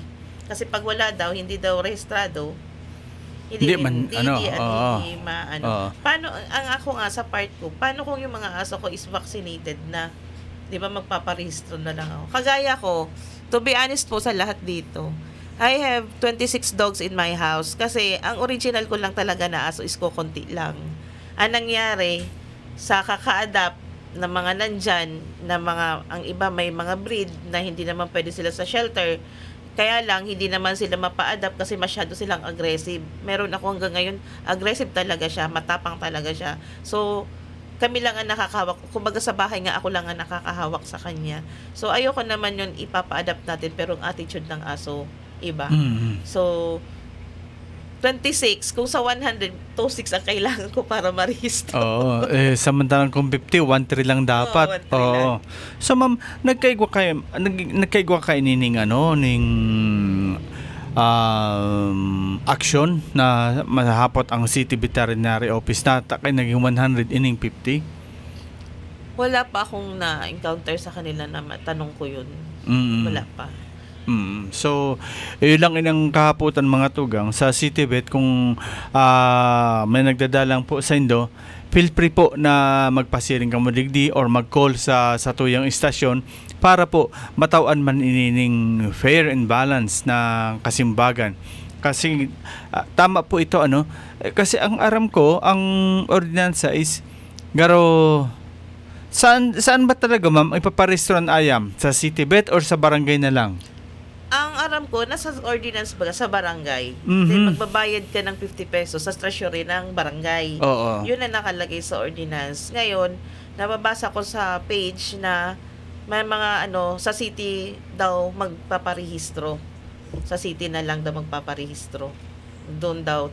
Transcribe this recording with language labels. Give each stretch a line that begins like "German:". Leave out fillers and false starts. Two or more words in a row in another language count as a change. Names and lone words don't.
Filipino: Kasi pag wala daw, hindi daw rehistrado, hindi maano. Paano ang ako nga sa part ko, paano kung yung mga aso ko is vaccinated na Di ba, magpaparehistro na lang ako. Kagaya ko,
English: to be honest
Filipino: po sa lahat dito,
English: I have 26 dogs in my house
Filipino: kasi ang original ko lang talaga na aso is kukunti lang. Ang nangyari, sa kaka-adapt na mga nandyan, na mga, ang iba may mga breed na hindi naman pwede sila sa shelter, kaya lang hindi naman sila mapa-adapt kasi masyado silang aggressive. Meron ako hanggang ngayon, aggressive talaga siya, matapang talaga siya. So, kami lang ang nakakahawak. Kumbaga sa bahay nga, ako lang ang nakakahawak sa kanya. So, ayoko naman yun ipapa-adapt natin, pero ang attitude ng aso, iba. So, 26, kung sa 100, 26 ang kailangan ko para marehistro. Oo, samantalang kung 50, 1-3 lang dapat. 1-3 lang.
Bikol: So ma'am, nagkaigwa kayo ning action na mahapot ang City Veterinary Office na takay naging 100 ining 50?
Filipino: Wala pa akong na-encounter sa kanila na matanong ko yun. Wala pa.
Bikol: So, yun lang inang kahaputan mga tugang sa City Vet. Kung may nagdadalang po sa Indo,
English: feel free
Bikol: po na magpasiring ka mo digdi or mag-call sa tuyang istasyon para po matawan man inining
English: fair and balance
Bikol: na kasimbagan. Kasi tama po ito kasi ang aram ko, ang ordinansa is garo saan ba talaga ma'am ipaparehistro ang ayam?
Filipino: Sa City Vet or sa barangay na lang?
Bikol: Ang aram ko, nasa ordinance ba sa barangay.
Filipino: Then magbabayad ka ng 50 pesos sa treasury ng barangay. Oo. Yun ang nakalagay sa ordinance. Ngayon, nababasa ko sa page na may mga sa city daw magpaparehistro. Sa city na lang daw magpaparehistro. Doon daw.